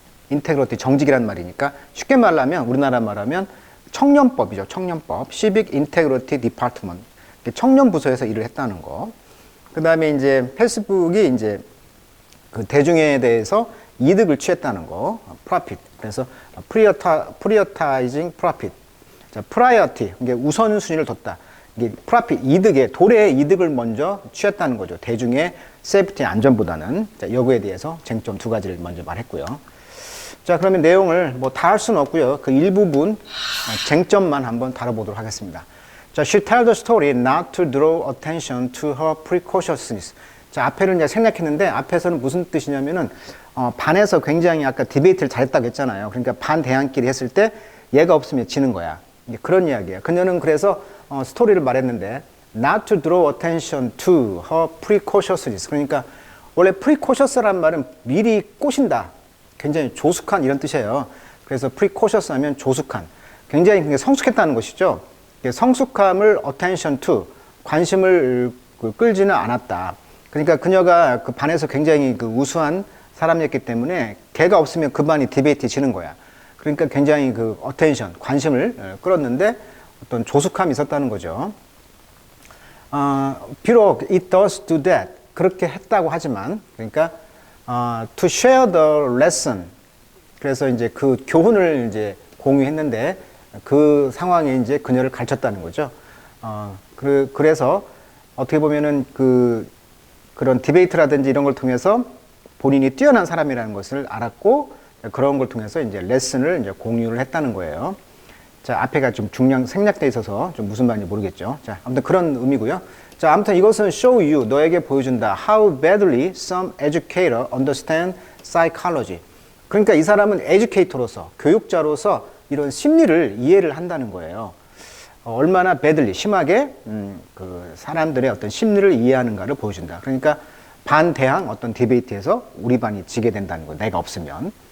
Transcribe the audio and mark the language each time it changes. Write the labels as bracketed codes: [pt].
[ko] 인테그리티, 정직이란 말이니까 쉽게 말하면 우리나라 말하면 청년법이죠. 청년법. 시빅 인테그리티 디파트먼트. 청년 부서에서 일을 했다는 거. 그 다음에 이제 페이스북이 이제 그 대중에 대해서 이득을 취했다는 거, profit. 그래서 [en] prioritizing profit. [ko] 자, priority, 이게 우선순위를 뒀다. 이게 profit, 이득에, 도래의 이득을 먼저 취했다는 거죠. 대중의 세이프티, 안전보다는. 자, 여기에 대해서 쟁점 두 가지를 먼저 말했고요. 자, 그러면 내용을 뭐 다 할 수는 없고요. 그 일부분 쟁점만 한번 다뤄보도록 하겠습니다. 자, [en] she tells the story not to draw attention to her precociousness. [ko] 자, 앞에를 이제 생략했는데 앞에서는 무슨 뜻이냐면은 반에서 굉장히 아까 디베이트를 잘했다고 했잖아요. 그러니까 반 대항끼리 했을 때 얘가 없으면 지는 거야. 이제 그런 이야기예요. 그녀는 그래서 스토리를 말했는데 [en] not to draw attention to her precociousness. [ko] 그러니까 원래 precocious란 말은 미리 꼬신다. 굉장히 조숙한 이런 뜻이에요. 그래서 precocious 하면 조숙한. 굉장히 성숙했다는 것이죠. 성숙함을 [en] attention to, [ko] 관심을 끌지는 않았다. 그러니까 그녀가 그 반에서 굉장히 그 우수한 사람이었기 때문에 걔가 없으면 그 반이 디베이트 지는 거야. 그러니까 굉장히 그 attention, 관심을 끌었는데 어떤 조숙함이 있었다는 거죠. 비록 [en] it does do that, [ko] 그렇게 했다고 하지만, 그러니까 [en] to share the lesson, [ko] 그래서 이제 그 교훈을 이제 공유했는데 그 상황에 이제 그녀를 가르쳤다는 거죠. 그래서 어떻게 보면은 그런 디베이트라든지 이런 걸 통해서 본인이 뛰어난 사람이라는 것을 알았고 그런 걸 통해서 이제 레슨을 이제 공유를 했다는 거예요. 자, 앞에가 좀 중량 생략돼 있어서 좀 무슨 말인지 모르겠죠. 자, 아무튼 그런 의미고요. 자, 아무튼 이것은 [en] show you, [ko] 너에게 보여준다. [en] How badly some educator understand psychology. [ko] 그러니까 이 사람은 에듀케이터로서, 교육자로서 이런 심리를 이해를 한다는 거예요. 얼마나 badly, 심하게 그 사람들의 어떤 심리를 이해하는가를 보여준다. 그러니까 반대항 어떤 디베이트에서 우리 반이 지게 된다는 거, 내가 없으면.